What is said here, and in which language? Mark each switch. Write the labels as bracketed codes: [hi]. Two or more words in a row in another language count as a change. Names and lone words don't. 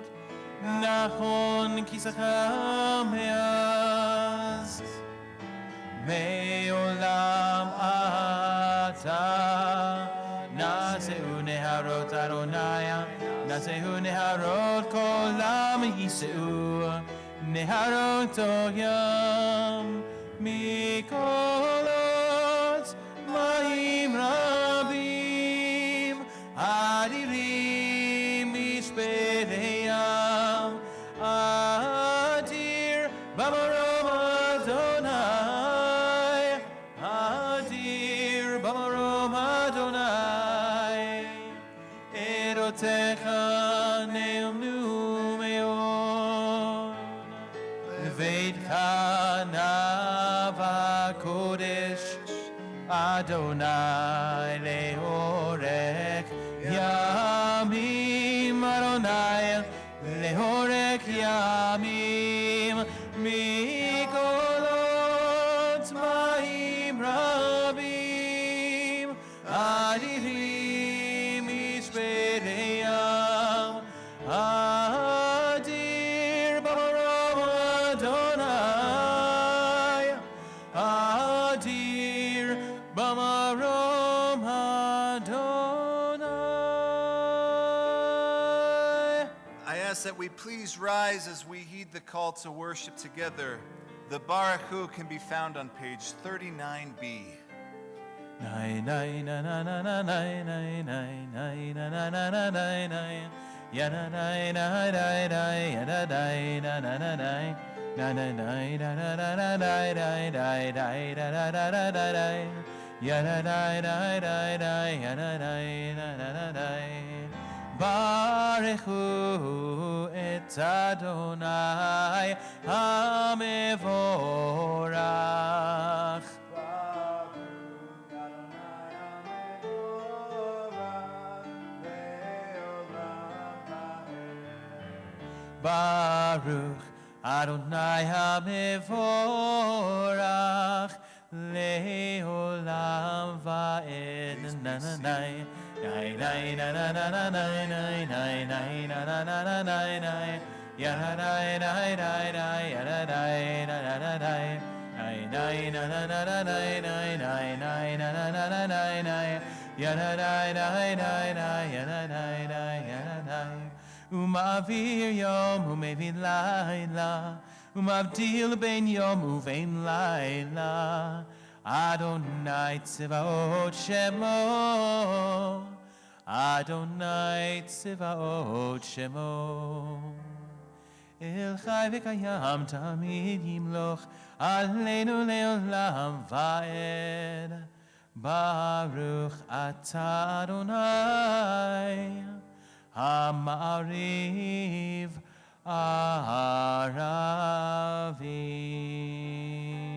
[he] נכון כסאך מאז מעולם אתה. נשאו נהרות קולם ישאו נהרות דכים מקלות מים רבים אדירים משברי ים אדיר במרום אדוני אדיר במרום אדוני עדתיך נאמנו לביתך נאוה קדש אדוני לארך ימים אדוני לארך ימים מקלות מים רבים אדירים משברי ים אדיר במרום אדוני אדיר במרום אדוני adir bamarom Adonai. [en] I ask that we please rise as we heed the call to worship together. The Baruch Hu can be found on page 39b. Nai nai na na na na nai nai nai nai na na na na nai nai ya na nai nai nai nai ya na nai na na na nai na na nai na na na na nai nai nai nai na na na na na nai ya na nai nai nai nai ya na nai na na na nai [he] ברכו את אדוני המבורך ברוך אדוני המבורך לעולם ועד na na na Nai nai na na na na nai nai nai nai na na na na nai nai ya na nai nai nai nai ya na nai na na na nai nai nai na na na na nai nai nai nai na na na na nai nai ya na nai nai nai nai ya na nai nai ya na nai ומעביר יום ומביא לילה ומבדיל בין יום ובין לילה אדוני צבאות שמו אדוני צבאות שמו אל חי וקים תמיד ימלוך עלינו לעולם ועד ברוך אתה אדוני המעריב ערבים